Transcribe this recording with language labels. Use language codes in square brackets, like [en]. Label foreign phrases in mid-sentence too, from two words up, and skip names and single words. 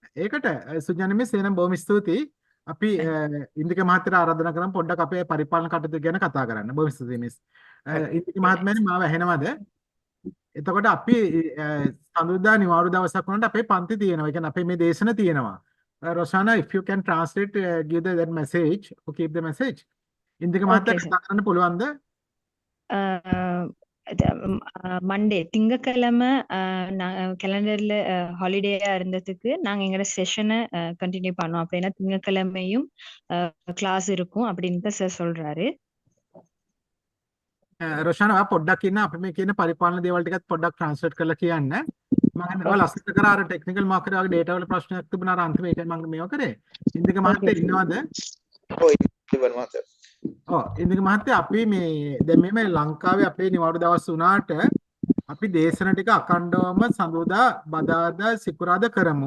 [si] ඒකට Sujani Miss එනම් බොහොම ස්තුතියි. අපි ඉන්දික මහත්තයට ආරාධනා කරමු පොඩ්ඩක් අපේ පරිපාලන කටයුතු ගැන කතා කරන්න. බොහොම ස්තුතියි මිස්. ඉන්දික මහත්මයානි මාව ඇහෙනවද? එතකොට අපි සඳුදා නිවාඩු දවසක් වුණාට අපේ පන්ති තියෙනවා. ඒ කියන්නේ අපේ මේ දේශන තියෙනවා. [en] Roshana, if you can translate, give that message or keep the message. [si] ඉන්දික මහත්තයා [en] Okay, sir. [si] කතා කරන්න පුළුවන්ද? [ta] மண்டே திங்கக்கிழமை [en] calendar holiday [ta] இருந்ததுக்கு நாங்க எங்களோட [en] session continue [ta] பண்ணோம் அப்படின்னா திங்கக்கிழமையும் கிளாஸ் இருக்கும் அப்படின்னு சார் சொல்றாரு. [si] රොෂාන ඔයා පොඩ්ඩක් ඉන්න අපි මේ කියන පරිපාලන දේවල් ටිකත් පොඩ්ඩක් ට්‍රාන්ස්ලේට් කරලා කියන්න. මම හිතනවා ඔයා ලස්සනට කරා අර [en] technical marker [si] වගේ ඩේටා වල ප්‍රශ්නයක් තිබුණා අර අන්තිම ඒකයි මම මේව කරේ. ඉන්දික මහත්තයා ඉන්නවද? ඉන්දික මහත්තයා අපි මේ දැන් මේ ලංකාවේ අපේ නිවාඩු දවස් වුණාට අපි දේශන ටික අඛණ්ඩවම සඳුදා බදාදා සිකුරාදා කරමු.